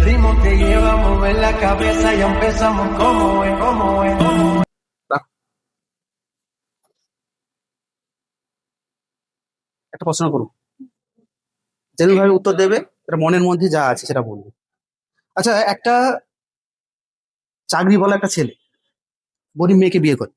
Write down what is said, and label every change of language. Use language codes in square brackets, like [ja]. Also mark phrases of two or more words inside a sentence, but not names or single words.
[es] te lleva a mover la cabeza, ya empezamos como es, como es, como es. [bn] একটা প্রশ্ন করুন, যেরকম ভাবে উত্তর দেবে এটা মনের মধ্যে যা আছে সেটা বলবে। আচ্ছা, একটা চাকরি বলা একটা ছেলে গরিব মেয়েকে বিয়ে করে,